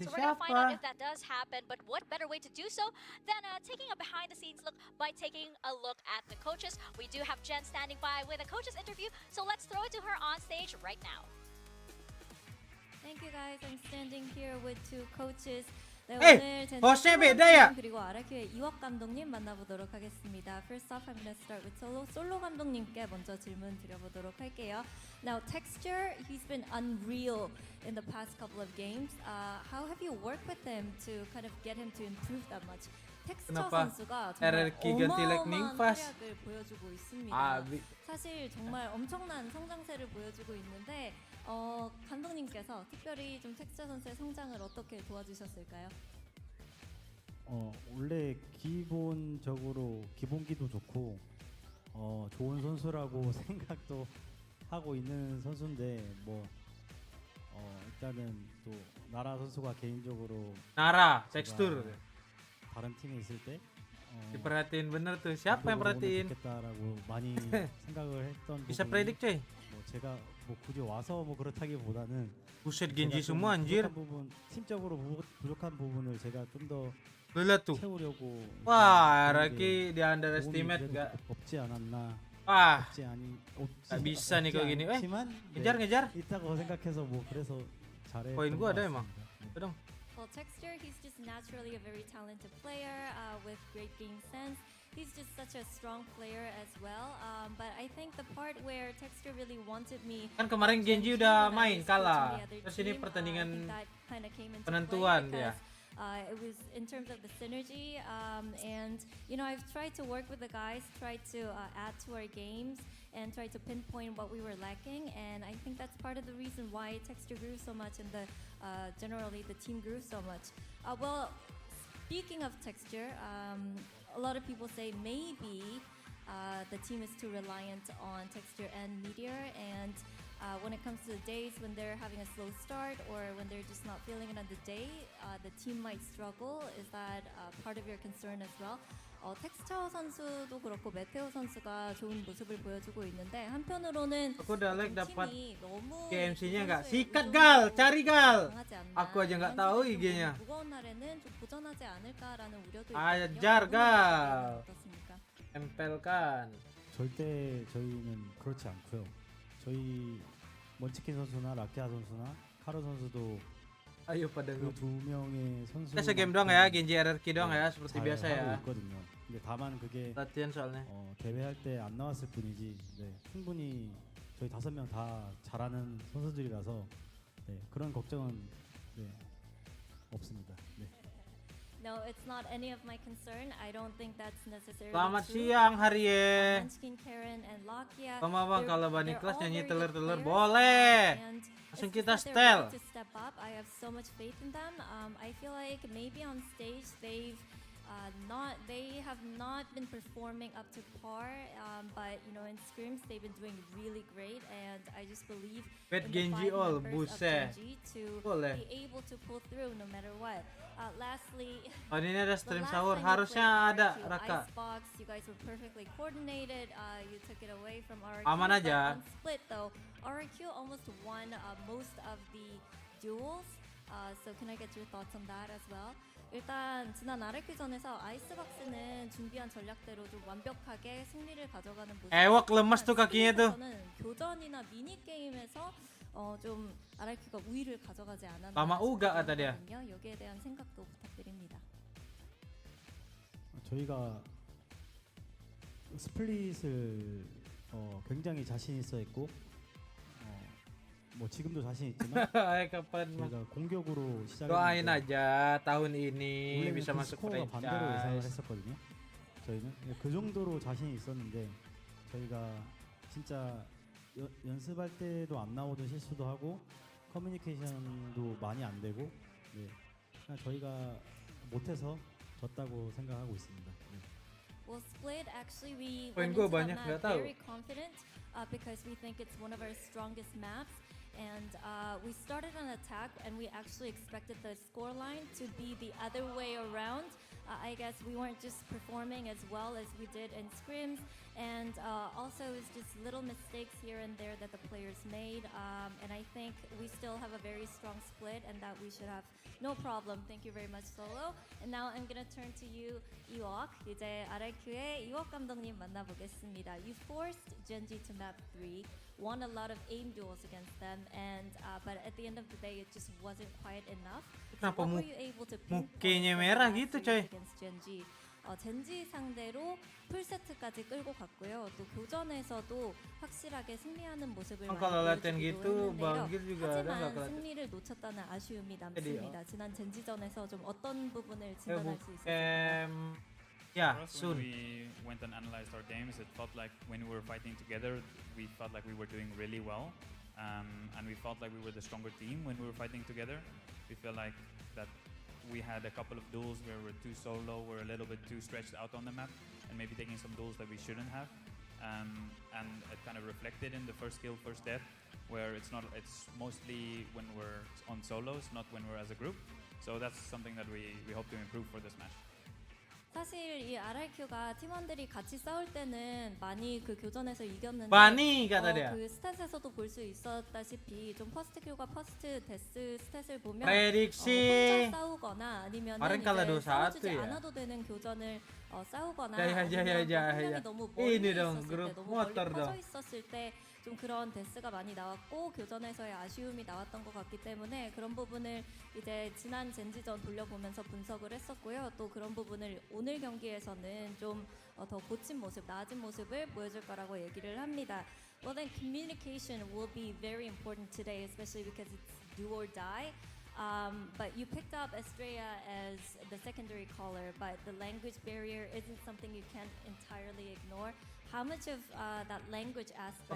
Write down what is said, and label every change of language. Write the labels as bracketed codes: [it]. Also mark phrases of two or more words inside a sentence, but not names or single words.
[en] So we're gonna find out if [id] siapa? [en] that does happen. But what better way to do so than taking a behind the scenes look by taking a look at the coaches. We do have Jen standing by with a coaches interview, so let's throw it to her on stage right now. Thank you guys. I'm standing here with two coaches. [ko] 네, [en] Hey, [ko] 오늘 젠지 허세 솔로 배다야. 감독님 그리고 RRQ의 이혁 감독님 만나보도록 하겠습니다. [en] First off, I'm going to start with [ko] 솔로 감독님께 먼저 질문 드려보도록 할게요. [en] Now, Texture, he's been unreal in the past couple of games. How have you worked with him to kind of get him to improve that much? [ko] 텍스처 [id] Kenapa [ko] 선수가 정말 [id] RRQ ganti lightning [ko] 어마어마한 [en] fast? [ko] 활약을 보여주고 있습니다. 아, 사실 정말 엄청난 성장세를 보여주고 있는데 감독님께서 특별히 좀 텍스처 선수의 성장을 어떻게 도와주셨을까요? 원래 기본적으로 기본기도 좋고 좋은 선수라고 생각도 하고 있는 선수인데 일단은 또 나라 선수가 개인적으로 Nara, 제가 tekstur. 다른 팀에 있을 때 [id] Diperhatiin bener tuh. Siapa yang perhatiin? [ko] 좋겠다라고 많이 생각을 했던 [id] Bisa [ko] 부분이 [id] predik, coy. [ko] 제가 굳이 와서 그렇다기보다는 [id] Buset, [ko] 제가 Genji 좀 [id] semua anjir. [ko] 부족한 부분, 팀적으로 부족한 부분을 제가 좀 더 [id] Lihat tuh. [ko] 채우려고 [id] Wah, [ko] 그런 RRQ 게 [id] di underestimate [ko] 도움이 [id] nggak? [ko] 그래도 없지 않았나. [id] Wah, [ko] 없지 [id] bisa nih kayak gini. [ko] 않지만 [id] ngejar. [ko] 있다고 생각해서 그래서 잘해. [id] Poin gua ada emang. Dong. [en] Well, Texture, he's just naturally a very talented player with great game sense. He's just such a strong player as well. But I think the part where Texture really wanted me. [id] Kan kemarin Genji udah main kalah. Terus ini pertandingan penentuan dia. [en] It was in terms of the synergy, and I've tried to work with the guys, tried to add to our games, and tried to pinpoint what we were lacking. And I think that's part of the reason why Texture grew so much, and generally the team grew so much. Well, speaking of Texture, a lot of people say maybe the team is too reliant on Texture and Meteor, and when it comes to the days when they're having a slow start or when they're just not feeling it on the day, the team might struggle. Is that part of your concern as well? [ko] 텍스처 선수도 그렇고 메테오 선수가 좋은 모습을 보여주고 있는데 한편으로는 [id] Aku udah like dapat [ko] 팀이 너무 [id] KMC-nya nggak? [ko] 선수의 [id] Sikat [ko] 의존도가 [id] gal, cari gal. [ko] 강하지 않나. [id] Aku aja nggak [ko] 이런 [id] tahu [ko] 생각이 좀 [id] IG-nya. [ko] 무거운 날에는 좀 도전하지 않을까라는 우려도 [id] Ajar [ko] 있거든요. [id] gal. [ko] 어떻습니까? [id] Tempelkan. [ko] 절대 저희는 그렇지 않고요. 저희 먼치킨 선수나 라키아 선수나 카로 선수도 [id] Ayo pada [ko] 그 두 명의 선수 [id] Kita segame doang ya, Genji RRQ doang ya, seperti biasa ya. [ko] 있거든요. 근데 다만 그게 [id] Latihan soalnya. [ko] 대회할 때 안 나왔을 뿐이지 충분히 저희 5명 다 잘하는 선수들이라서 그런 걱정은 없습니다. [en] No, it's not any of my concern. I don't think that's necessarily [id] Selamat [en] true. [id] siang Harye. [en] Munchkin, Karen, and Lakia. [id] Sama bang, [en] they're- [id] kalau Bani [en] they're [id] kelas [en] all [id] nyanyi [en] very good [id] telur-telur [en] players, [id] boleh. [en] and [id] Langsung [en] it's [id] kita [en] just that they're [id] setel. [en] ready to step up. I have so much faith in them. I feel like maybe on stage they have not been performing up to par, but in scrims they've been doing really great, and I just believe [id] Bet [en] in the Genji 5 all, members of [id] buset. [en] GenG to [id] Boleh. [en] be able to pull through no matter what. Lastly, [id] Oh, ini ada [en] the [id] stream [en] last [id] sahur, [en] time you [id] harusnya [en] played [id] ada [en] RRQ [id] Raka. [en] Icebox, you guys were perfectly coordinated. You took it away from RRQ. [id] Aman [en] but [id] aja. [en] on split though, RRQ almost won most of the duels. So can I get your thoughts on that as well? [ko] 일단 지난 RRQ전에서 아이스박스는 준비한 전략대로 좀 완벽하게 승리를 가져가는 모습. [id] Ewok lemas tuh kakinya tuh. [ko] 교전이나 미니 게임에서 좀 RRQ가 우위를 가져가지 않았나. [id] Lama uga kata dia. [ko] 싶거든요. 여기에 대한 생각도 부탁드립니다. 저희가 스플릿을 굉장히 자신 있어 했고 지금도 자신 있지만 [id] Ay, kapan mah. [ko] 저희가 공격으로 [id] Doain [ko] 시작했는데 [id] aja tahun ini [ko] 원래는 [id] bisa [ko] 그 [id] masuk [ko] 스코어가 반대로 예상을 [id] franchise. [ko] 했었거든요. 저희는 그 정도로 자신이 있었는데 저희가 진짜 연습할 때도 안 나오던 실수도 하고 커뮤니케이션도 많이 안 되고 그냥 저희가 못해서 졌다고 생각하고 있습니다. [en] Well, Split, actually, we [id] Poin [en] went [id] gua [en] into that [id] banyak, [en] map [id] nggak tahu. [en] very confident because we think it's one of our strongest maps. And we started an attack, and we actually expected the scoreline to be the other way around. I guess we weren't just performing as well as we did in scrims, and also it's just little mistakes here and there that the players made. And I think we still have a very strong split, and that we should have no problem. Thank you very much, Solo. And now I'm gonna turn to you, [ko] 이웍. 이제 RRQ의 이웍 감독님 만나보겠습니다. [en] You forced GenG to map 3. Won a lot of aim duels against them, and but at the end of the day, it just wasn't quite enough. [id] Kenapa [en] What were you able to [id] mukanya [en] pinpoint [id] merah [en] from the [id] gitu, [en] last [id] coy? [en] series against GenG? [ko] 젠지 상대로 풀세트까지 끌고 갔고요. 또 교전에서도 확실하게 승리하는 모습을 많이 [id] kalau latihan [ko] 보여주기도 [id] gitu, [ko] 했는데요. [id] Bang Gil juga ada nggak [ko] 하지만 [id] kelihatan? [ko] 승리를 놓쳤다는 아쉬움이 [id] Jadi, [ko] 남습니다. 지난 젠지전에서 좀 어떤 부분을 [id] Eh, [ko] 진단할 수 있었을까요? [id] ya, [en] For us, when soon. we went and analyzed our games, it felt like when we were fighting together, we felt like we were doing really well. And we felt like we were the stronger team when we were fighting together. We feel like that we had a couple of duels where we were too solo, we're a little bit too stretched out on the map, and maybe taking some duels that we shouldn't have. And it kind of reflected in the first kill, first death, where it's mostly when we're on solos, not when we're as a group. So that's something that we hope to improve for this match. [ko] 사실 이 RRQ가 팀원들이 같이 싸울 때는 많이 그 교전에서 이겼는데 [id] Bani kata dia. [ko] 그 스탯에서도 볼 수 있었다시피 좀 퍼스트 킬과 퍼스트 데스 스탯을 보면 [id] Prediksi. [ko] 혼자 싸우거나 아니면 [id] Kemarin kalah [ko] 이제 [id] 2-1 [ko] 싸워주지 [id] ya. [ko] 않아도 되는 교전을 싸우거나 야, 야, 야, 아니면 야, 한 야. 명이 너무 멀리 [id] Ini dong, [ko] 있었을 [id] grup [ko] 때 너무 멀리 [id] motor [ko] 퍼져 [id] dong. [ko] 있었을 때 좀 그런 데스가 많이 나왔고 교전에서의 아쉬움이 나왔던 것 같기 때문에 그런 부분을 이제 지난 젠지전 돌려보면서 분석을 했었고요. 또 그런 부분을 오늘 경기에서는 좀 더 고친 모습, 나아진 모습을 보여줄 거라고 얘기를 합니다. [en] Well then communication will be very important today, especially because it's do or die. But you picked up Estrella as the secondary caller, but the language barrier isn't something you can't entirely ignore. How much of that language aspect